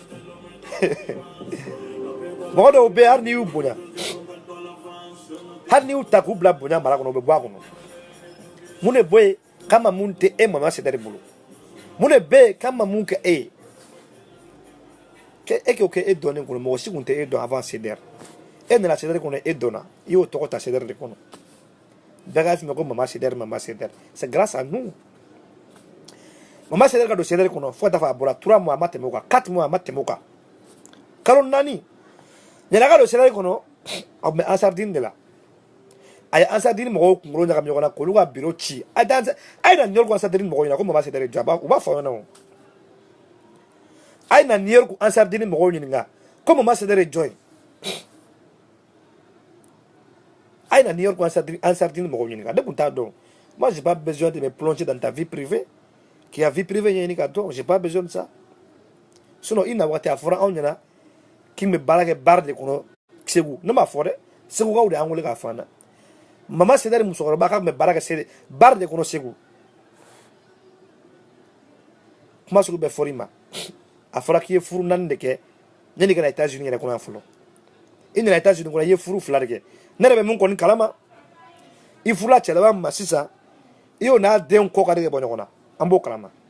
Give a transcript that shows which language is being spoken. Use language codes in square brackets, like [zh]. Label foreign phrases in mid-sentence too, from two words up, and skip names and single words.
[bm] mɔgɔ dɔw bɛ yen hali n'i y'u bonya hali n'i y'u ta k'u bila bonya mara kɔnɔ u bɛ bɔ a kɔnɔ mun de bɔ yen kama mun tɛ e mama sedere bolo mun de bɛ yen kama mun kɛ e ye e k'o kɛ e dɔnnen kɔnɔ mɔgɔ si tun tɛ e dɔn avant sedere e nana sedere kɔnɔ e dɔnna i y'o tɔgɔ ta sedere de kɔnɔ bɛɛ k'a f'i ma ko mama sedere [fr] c'est grâce à nous [bm] mama sedere ka don sedere kɔnɔ fo ka taa fɔ a bɔra 3 mois a ma tɛmɛ o kan 4 mois a ma tɛmɛ o kan kalo 4 ɲɛna ka don sedere kɔnɔ a tun bɛ ansardine de la a ye ansardine mɔgɔw kunkolo ɲagami ɲɔgɔn na k'olu ka bureau ci a ye na New York ansardine mɔgɔw ɲininka ko mama sedere jɔ u b'a fɔ aw ɲɛna o a ye na New York ansardine mɔgɔw ɲininka ko mama sedere jɔ ye a ye na New York ansardine mɔgɔw ɲininka ne tun t'a dɔn [fr] moi j'ai pas besoin de me plonger dans ta vie privée qui a vie privée [bm] ɲɛɲini ka dɔn [fr] j'ai pas besoin de ça [bm] sinon i na waati a fɔra anw ɲɛna k'i bɛ baara kɛ baara de kɔnɔ Segu ne m'a fɔ dɛ Segukaw de y'an wele k'a fɔ an na mama sedere musokɔrɔba k'a tun bɛ baara kɛ baara de kɔnɔ Segu kuma sugu bɛɛ fɔra i ma a fɔra k'i ye furu 4 de kɛ yanni ka na États-Unis yɛrɛ kɔnɔ yan fɔlɔ i nana États-Unis kɔnɔ i ye furu 2 de kɛ ne yɛrɛ bɛ mun kɔni kalama i furula cɛlaban ma sisan i y'o n'a den kɔ ka di ka bɔ ɲɔgɔn na an b'o kalama